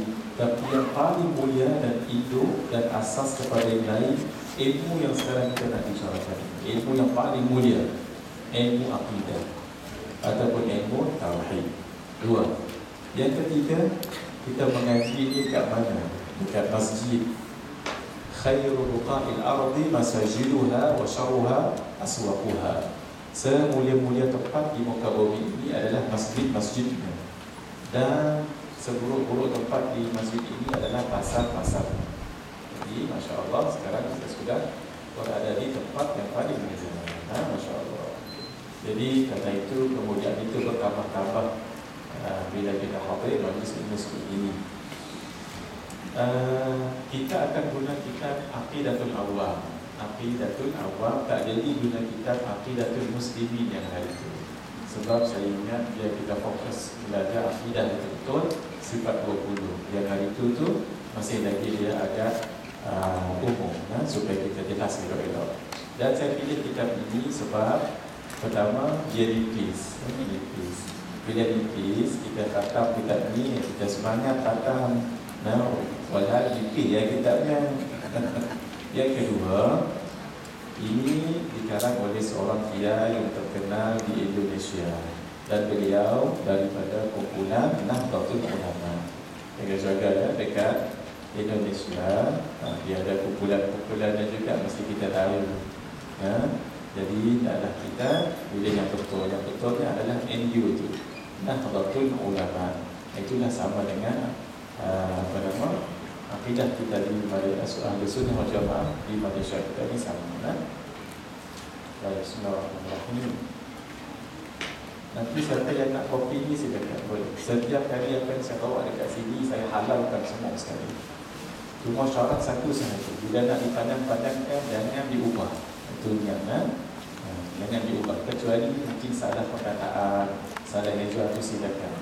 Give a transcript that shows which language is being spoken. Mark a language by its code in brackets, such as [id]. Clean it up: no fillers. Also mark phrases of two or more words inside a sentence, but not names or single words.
[ms] Tapi yang paling mulia dan itu dan asas kepada yang lain, ilmu yang sekarang kita nak bicarakan, ilmu yang paling mulia, ilmu akidah ataupun ilmu tauhid. Dua. Yang ketiga, kita mengaji ini kat mana? Dekat masjid. [ar] خير بقاع الأرض مساجدها وشرها أسواقها. [ms] Semulia-mulia tempat di muka bumi ini adalah masjid-masjidnya, dan seburuk-buruk tempat di masjid ini adalah pasar-pasar. Jadi [ar] ما شاء الله, [ms] sekarang kita sudah berada di tempat yang paling mulia. [ar] ما شاء الله. [ms] Jadi karena itu kemudian itu bertambah-tambah bila kita hadir majlis ilmu seperti ini. Kita akan guna kitab Aqidatul Awam. Aqidatul Awam tak jadi guna kitab Aqidatul Muslimin yang hari itu. Sebab saya ingat dia kita fokus belajar akidah betul-betul sifat 20. Yang hari itu tu masih lagi dia agak umum, supaya kita jelas elok-elok. Dan saya pilih kitab ini sebab pertama dia nipis. Bila nipis kita khatam kitab ni, kita semangat khatam. Walau nipis ya kitabnya. Yang kedua, ini dikarang oleh seorang kiai yang terkenal di Indonesia, dan beliau daripada kumpulan Nahdlatul Ulama. Jaga-jaga ya, dekat Indonesia. Dia ada kumpulan-kumpulannya juga, mesti kita tahu ya. Jadi adalah kita pilih yang betul. Yang betulnya adalah NU itu, Nahdlatul Ulama. Itulah sama dengan apa nama, akidah kita di Ahli Sunnah wal Jamaah di Malaysia kita ini sama. Bismillahirrahmanirrahim. Nanti siapa yang nak kopi ni silakan boleh. Setiap kali apa yang saya bawa dekat sini saya halalkan semua sekali. Cuma syarat satu sahaja, bila nak dipandang-pandangkan jangan diubah. Itu jangan diubah, kecuali mungkin salah perkataan, salah eja itu silakan.